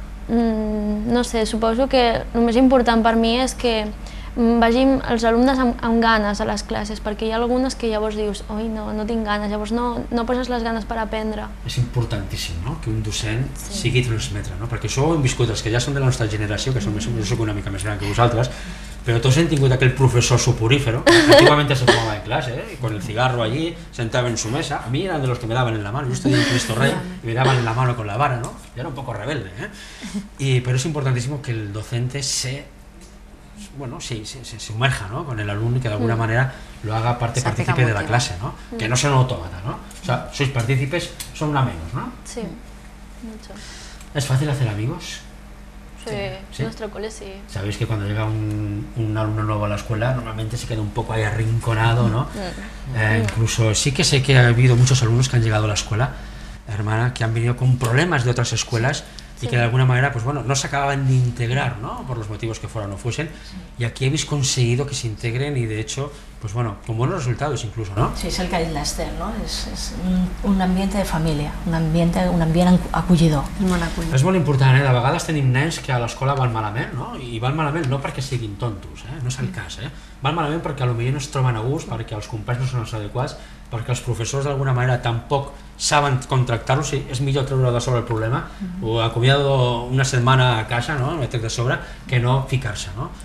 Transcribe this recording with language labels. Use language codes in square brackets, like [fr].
[ca] No sé, suposo que el més important per mi és que vagin els alumnes amb ganes a les classes, perquè hi ha algunes que llavors dius, oi, no tinc ganes, llavors no poses les ganes per aprendre. És importantíssim, no?, que un docent sigui transmetre, no?, perquè això ho hem viscut els que ja són de la nostra generació, que jo soc una mica més gran que vosaltres, [es] pero todos han tenido aquel profesor soporífero, antiguamente se tomaba en clase, con el cigarro allí, sentado en su mesa. A mí eran de los que me daban en la mano, yo estudié en Cristo Rey y me daban en la mano con la vara, ¿no? Yo era un poco rebelde, pero es importantísimo que el docente se sumerja, ¿no?, con el alumno y que de alguna manera lo haga partícipe de la clase, ¿no? Que no sea un autómata, ¿no? O sea, sois partícipes, son una menos, ¿no? Sí, mucho. ¿Es fácil hacer amigos? Sí, nuestro cole sí. Sabéis que cuando llega un alumno nuevo a la escuela normalmente se queda un poco ahí arrinconado, ¿no? Incluso sí que sé que ha habido muchos alumnos que han llegado a la escuela, hermana, que han venido con problemas de otras escuelas y que de alguna manera, pues bueno, no se acababan de integrar, ¿no?, por los motivos que fueran o fuesen, y aquí habéis conseguido que se integren y de hecho, pues bueno, con buenos resultados incluso, ¿no? [ca] Sí, és el que ha dit l'Ester, ¿no? És un ambient de família, un ambient acollidor. És molt important, de vegades tenim nens que a l'escola van malament, no? I van malament no perquè siguin tontos, no és el cas, van malament perquè potser no es troben a gust, perquè els companys no són els adequats, perquè els professors d'alguna manera tampoc saben com tractar-los, és millor treure de sobre el problema o acomiadar una setmana a casa, no?, metre de sobre, que no ficar-se, no?